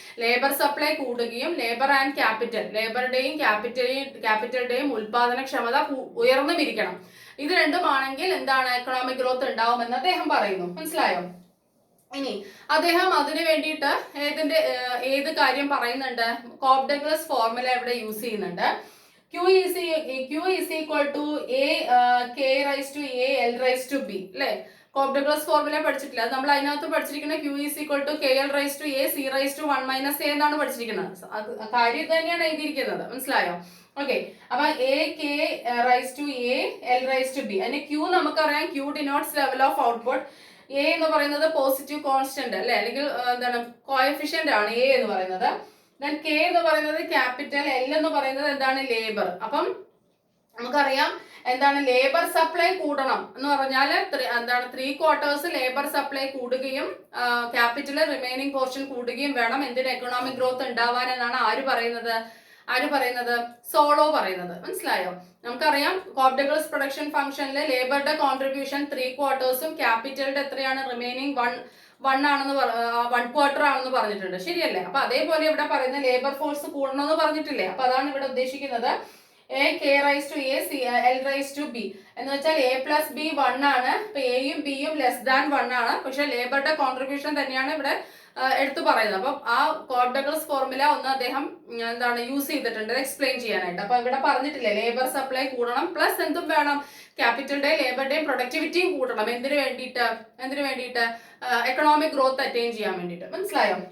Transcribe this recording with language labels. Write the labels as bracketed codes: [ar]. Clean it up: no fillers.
[ml] Labour supply കൂടുകയും labour and capital, ലേബറുടെയും ക്യാപിറ്റലുടെയും ഉൽപാദനക്ഷമത ഉയർന്നുമിരിക്കണം. ഇത് രണ്ടുമാണെങ്കിൽ എന്താണ്? എക്കണോമിക് ഗ്രോത്ത് ഉണ്ടാവുമെന്ന് അദ്ദേഹം പറയുന്നു. മനസ്സിലായോ? ഇനി അദ്ദേഹം അതിനു വേണ്ടിയിട്ട് ഏത് കാര്യം പറയുന്നുണ്ട്? കോപ്ഡഗ്ലസ് ഫോർമുല ഇവിടെ യൂസ് ചെയ്യുന്നുണ്ട്. [en] Q is equal to A K raised to A L raised to B [ml] അല്ലേ? കോപ്ഡഗ്ലസ് ഫോർമുല പഠിച്ചിട്ടില്ല, അത് നമ്മൾ അതിനകത്ത് പഠിച്ചിരിക്കുന്നത് [en] Q is equal to K L raised to A C raised to 1 minus A [ml] എന്നാണ് പഠിച്ചിരിക്കുന്നത്. കാര്യം ഇത് തന്നെയാണ് എഴുതിയിരിക്കുന്നത്. മനസ്സിലായോ? ഓക്കെ, അപ്പൊ [en] A K raised to A L raised to B. [ml] അതിന് [en] Q [ml] നമുക്കറിയാം, [en] Q denotes level of output. [ml] A എന്ന് പറയുന്നത് പോസിറ്റീവ് കോൺസ്റ്റന്റ് അല്ലെ, അല്ലെങ്കിൽ എന്താണ് കോഎഫിഷ്യന്റ് ആണ് A എന്ന് പറയുന്നത്. ദെൻ K എന്ന് പറയുന്നത് ക്യാപിറ്റൽ, L എന്ന് പറയുന്നത് എന്താണ്? ലേബർ. അപ്പം നമുക്കറിയാം എന്താണ് ലേബർ സപ്ലൈ കൂടണം എന്ന് പറഞ്ഞാൽ എന്താണ് 3/4 ലേബർ സപ്ലൈ കൂടുകയും ക്യാപിറ്റൽ റിമൈനിങ് പോർഷൻ കൂടുകയും വേണം എന്തിന്? എക്കണോമിക് ഗ്രോത്ത് ഉണ്ടാവാൻ എന്നാണ് ആര് പറയുന്നത്? സോളോ പറയുന്നത്. മനസ്സിലായോ? നമുക്കറിയാം കോപ്ഡഗ്ലസ് പ്രൊഡക്ഷൻ ഫംഗ്ഷനിൽ ലേബറുടെ കോൺട്രിബ്യൂഷൻ 3/4 ക്യാപിറ്റലിന്റെ എത്രയാണ്? റിമൈനിങ് 1 ആണെന്ന് പറഞ്ഞിട്ടുണ്ട്. ശരിയല്ലേ? അപ്പൊ അതേപോലെ ഇവിടെ പറയുന്ന ലേബർ ഫോഴ്സ് കൂടണമെന്ന് പറഞ്ഞിട്ടില്ലേ? അപ്പൊ അതാണ് ഇവിടെ ഉദ്ദേശിക്കുന്നത്. [en] A K raised to A C L raised to B [ml] എന്ന് വെച്ചാൽ [en] A plus B 1 [ml] ആണ്. ഇപ്പൊ എയും ബിയും ലെസ് ദാൻ 1 ആണ്. പക്ഷെ ലേബറുടെ കോൺട്രിബ്യൂഷൻ തന്നെയാണ് ഇവിടെ എടുത്തു പറയുന്നത്. അപ്പം ആ കോപ്ഡഗ്ലസ് ഫോർമുല ഒന്ന് അദ്ദേഹം എന്താണ് യൂസ് ചെയ്തിട്ടുണ്ട് എക്സ്പ്ലെയിൻ ചെയ്യാനായിട്ട്. അപ്പൊ ഇവിടെ പറഞ്ഞിട്ടില്ലേ ലേബർ സപ്ലൈ കൂടണം പ്ലസ് എന്തും വേണം? ക്യാപിറ്റലുടെയും ലേബറുടെയും പ്രൊഡക്ടിവിറ്റിയും കൂടണം. എന്തിനു വേണ്ടിയിട്ട്? എക്കണോമിക് ഗ്രോത്ത് അറ്റൈൻ ചെയ്യാൻ വേണ്ടിയിട്ട്. മനസ്സിലായോ?